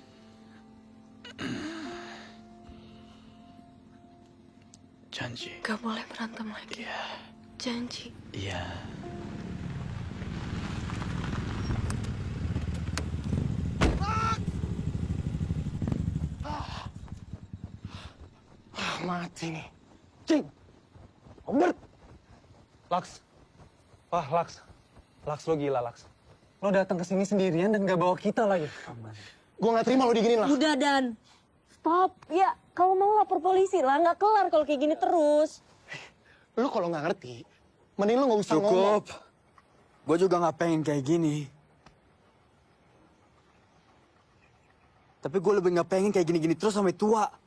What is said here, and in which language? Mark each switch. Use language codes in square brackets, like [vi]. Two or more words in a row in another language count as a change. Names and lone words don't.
[id] Janji. Gak boleh berantem lagi. Iya. Janji. Iya. Mati nih. Cing. Robert. Laks. Wah, Laks. Laks, lo gila, Laks. Lo datang ke sini sendirian dan gak bawa kita lagi. Gua gak terima lo diginiin, Laks. Udah, Dan. Stop. Ya, kalau mau lapor polisi lah. Nggak kelar kalau kayak gini terus. Lo kalau nggak ngerti, mending lo nggak usah ngomong. Cukup. Gue juga nggak pengen kayak gini. Tapi gue lebih nggak pengen kayak gini-gini terus sampai tua.